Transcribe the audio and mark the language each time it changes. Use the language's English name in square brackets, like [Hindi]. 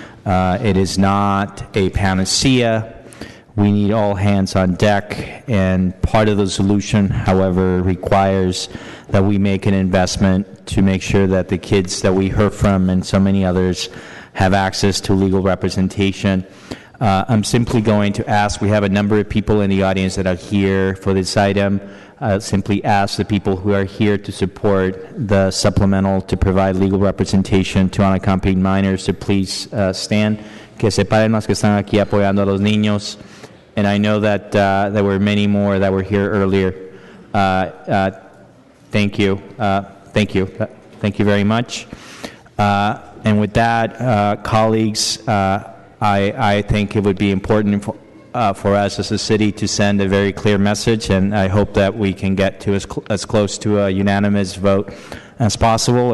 [English] It is not a panacea. We need all hands on deck, and part of the solution, however, requires that we make an investment to make sure that the kids that we heard from and so many others have access to legal representation. I'm simply going to ask, we have a number of people in the audience that are here for this item. Simply ask the people who are here to support the supplemental to provide legal representation to unaccompanied minors to please stand. [Spanish] Que se paren los que están aquí apoyando a los niños. [English] And I know that there were many more that were here earlier. Thank you. Thank you. Thank you very much. And with that, colleagues, I think it would be important for us as a city to send a very clear message, and I hope that we can get to as close to a unanimous vote as possible.